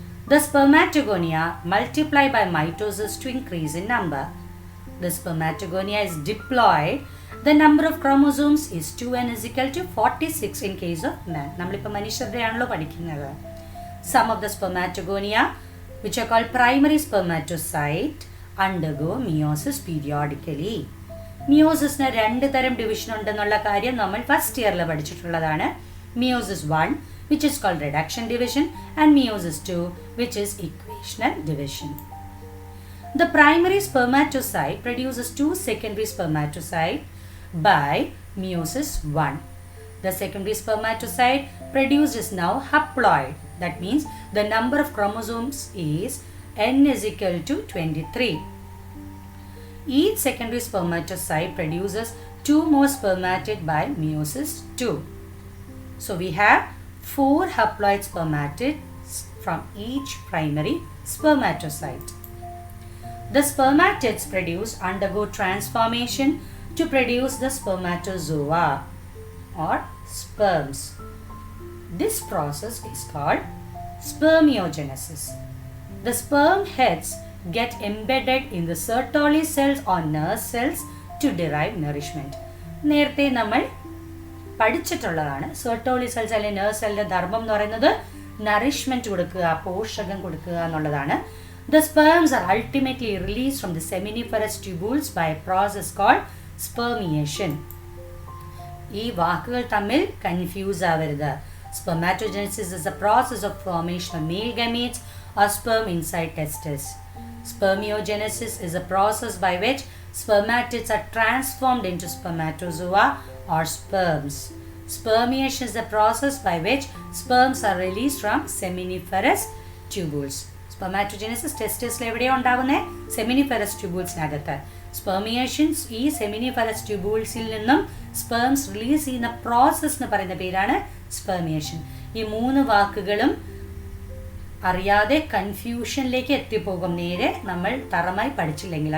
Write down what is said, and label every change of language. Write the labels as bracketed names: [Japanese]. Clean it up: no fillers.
[English] The spermatogonia multiply by mitosis to increase in number. The spermatogonia is diploid. The number of chromosomes is 2n is equal to 46 in case of man. [Malayalam] നമ്മളിപ്പോൾ മനുഷ്യരുടെയാണല്ലോ പഠിക്കുന്നത്. [English] Some of the spermatogonia, which are called primary spermatocyte, undergo meiosis periodically. [Malayalam] മിയോസിസിന് 2 തരം division ഉണ്ടെന്നുള്ള കാര്യം നമ്മൾ first ഇയറിൽ പഠിച്ചിട്ടുള്ളതാണ്. [English] Meiosis 1, which is called reduction division, and Meiosis 2, which is equational division. The primary spermatocyte produces 2 secondary spermatocytes by meiosis 1. The secondary spermatocyte produced is now haploid. That means the number of chromosomes is n is equal to 23. Each secondary spermatocyte produces 2 more spermatid by meiosis 2. So we have 4 haploid spermatids from each primary spermatocyte. The spermatids produced undergo transformation to produce the spermatozoa or sperms. This process is called spermiogenesis. The sperm heads get embedded in the Sertoli cells or nurse cells to derive nourishment. [Malayalam] നേരത്തെ നമ്മൾ പഠിച്ചിട്ടുള്ളതാണ്. Sertoli cells അല്ലെങ്കിൽ nurse സെല്ലിന്റെ ധർമ്മം എന്ന് പറയുന്നത് nourishment കൊടുക്കുക, പോഷകം കൊടുക്കുക എന്നുള്ളതാണ്. [English] The sperms are ultimately released from the seminiferous tubules by a process called spermiation. [Malayalam] ഈ വാക്കുകൾ തമ്മിൽ കൺഫ്യൂസ് ആവരുത്. [English] Spermatogenesis is a process of formation of male gametes or sperm inside testes. Spermiogenesis is a process by which spermatids are transformed into spermatozoa or sperms. Spermiation is a process by which sperms are released from seminiferous tubules. [Malayalam] Spermatogenesis testisൽ എവിടെയാണ് ഉണ്ടാവുന്നത്? Seminiferous ട്യൂബൂൾസിനകത്ത്. സ്പെർമിയേഷൻസ് ഈ seminiferous ട്യൂബൂൾസിൽ നിന്നും sperms release ചെയ്യുന്ന process എന്ന് പറയുന്ന പേരാണ് സ്പെർമിയേഷൻ. ഈ 3 വാക്കുകളും അറിയാതെ കൺഫ്യൂഷനിലേക്ക് എത്തിപ്പോകും നേരെ നമ്മൾ തറമായി പഠിച്ചില്ലെങ്കിൽ.